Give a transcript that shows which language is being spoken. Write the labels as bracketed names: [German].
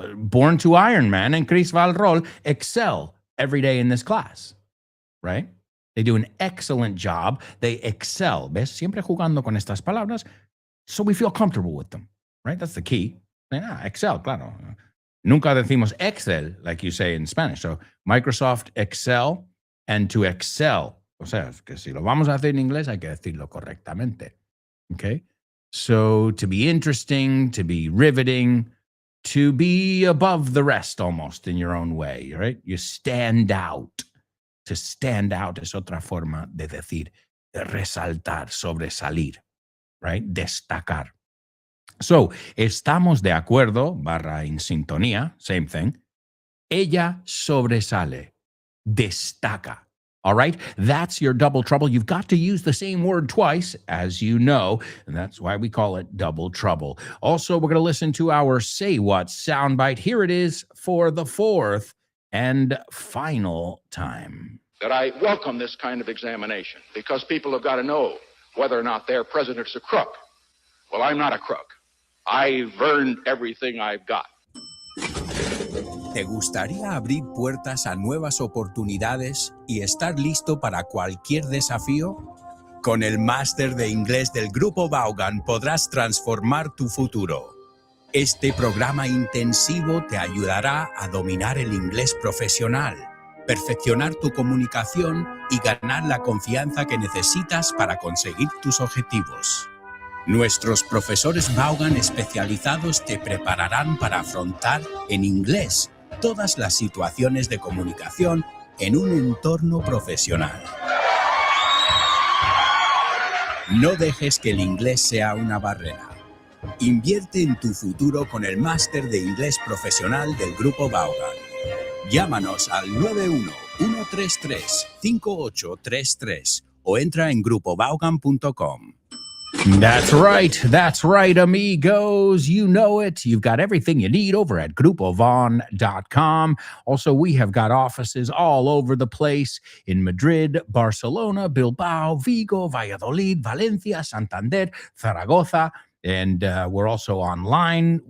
[English] Born to Iron Man and Chris Valrol excel every day in this class, right? They do an excellent job. They excel. [Spanish] ¿Ves? Siempre jugando con estas palabras, [English] so we feel comfortable with them, right? That's the key. [Spanish] Excel, claro. Nunca decimos [English] Excel, like you say in Spanish. So Microsoft Excel, and to excel. [Spanish] O sea, que si lo vamos a hacer en inglés, hay que decirlo correctamente. [English] Okay? So to be interesting, to be riveting, to be above the rest almost in your own way, right? You stand out. [Spanish] To stand out es otra forma de decir, de resaltar, sobresalir, right? Destacar. So, estamos de acuerdo, / en sintonía, [English] same thing. [Spanish] Ella sobresale, destaca. [English] All right? That's your double trouble. You've got to use the same word twice, as you know, and that's why we call it double trouble. Also, we're going to listen to our Say What soundbite. Here it is for the 4th and final time. That I welcome this kind of examination because people have got to know whether or not their president's a crook. Well, I'm not a crook. I've earned everything I've got. [Spanish] ¿Te gustaría abrir puertas a nuevas oportunidades y estar listo para cualquier desafío? Con el máster de inglés del Grupo Vaughan podrás transformar tu futuro. Este programa intensivo te ayudará a dominar el inglés profesional, perfeccionar tu comunicación y ganar la confianza que necesitas para conseguir tus objetivos. Nuestros profesores Vaughan especializados te prepararán para afrontar en inglés todas las situaciones de comunicación en un entorno profesional. No dejes que el inglés sea una barrera. Invierte en tu futuro con el máster de inglés profesional del Grupo Vaughan. Llámanos al 91-133-5833 o entra en grupovaughan.com. [English] That's right, amigos. You know it. You've got everything you need over at grupovon.com. Also, we have got offices all over the place in Madrid, Barcelona, Bilbao, Vigo, Valladolid, Valencia, Santander, Zaragoza, and we're also online.